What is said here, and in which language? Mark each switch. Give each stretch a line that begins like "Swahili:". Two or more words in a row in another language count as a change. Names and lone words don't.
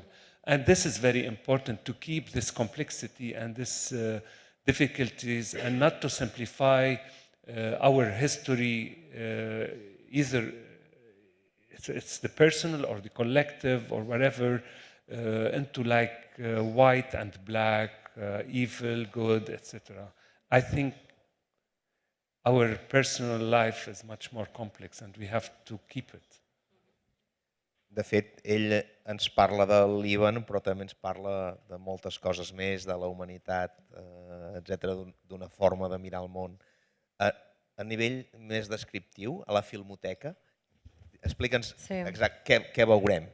English: And this is very important, to keep this complexity and this difficulties, and not to simplify our history, either it's the personal or the collective or whatever, into like white and black, evil, good, etc. I think our personal life is much more complex and we have to keep it.
Catalan: De fet, ell ens parla del Líban, però també ens parla de moltes coses més, de la humanitat, etc., d'una forma de mirar el món. A nivell més descriptiu, a la Filmoteca, explica'ns què veurem.